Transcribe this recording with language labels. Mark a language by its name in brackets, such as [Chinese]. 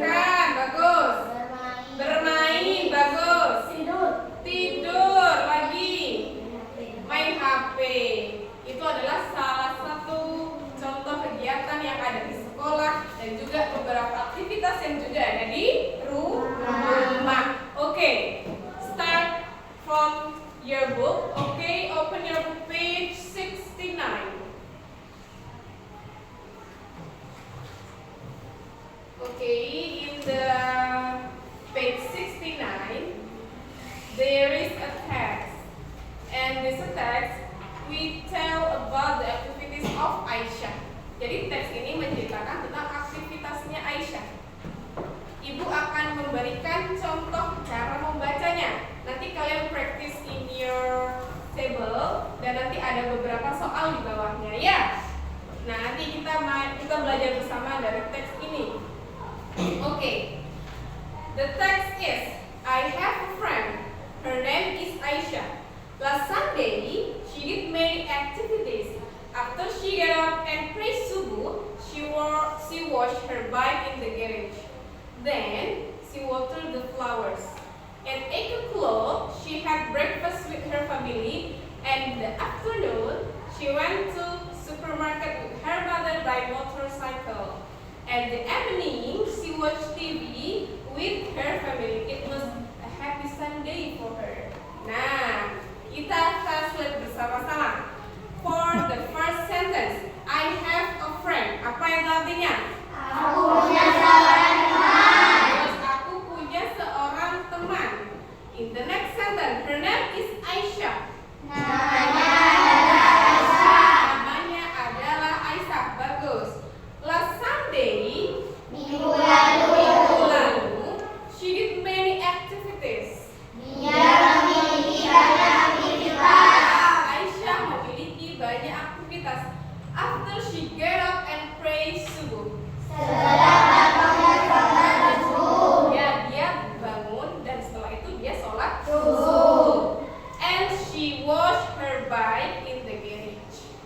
[Indonesian] Makan, bagus. Bermain, bagus. Tidur, lagi. Main HP. Itu adalah salah satu contoh kegiatan yang ada di sekolah dan juga beberapa aktivitas yang juga ada di rumah. [English] Oke, start from your book. Oke, open your book page 69. Oke, in the page 69 there is a text, and this text we tell about the activities of Aisyah. [Indonesian] Jadi teks ini menceritakan tentang aktivitasnya Aisyah. Ibu akan memberikan contoh cara membacanya. Nanti kalian [English] practice in your table [Indonesian] dan nanti ada beberapa soal di bawahnya ya. Nah, nanti kita belajar bersama dari teks ini. [English] Okay. The text is, I have a friend. Her name is Aisyah. Last Sunday, she did many activities. After she got up and prayed subuh, she washed her bike in the garage. Then, she watered the flowers. At 8 o'clock, she had breakfast with her family. And in the afternoon, she went to supermarket with her mother by motorcycle. At the evening, she watched TV with her family. It was a happy Sunday for her. [Indonesian] Nah, kita translate bersama-sama. [English] For the first sentence, I have a friend. [Indonesian] Apa itu artinya? Aku punya seorang teman. Terus aku punya seorang teman. [English] In the next sentence, her name is Aisyah. [Indonesian] Namanya adalah Aisyah. Namanya adalah Aisyah. Bagus. [English] Last Sunday, [Indonesian] Minggu lalu, [English] she did many activities. [Indonesian] dia memiliki banyak aktivitas. Aisyah memiliki banyak aktivitas. [English] After she get up and pray subuh. [Indonesian] Setelah bangun sholat subuh. Ya, dia bangun dan setelah itu dia sholat Subuh. [English] And she washed her bike in the garage.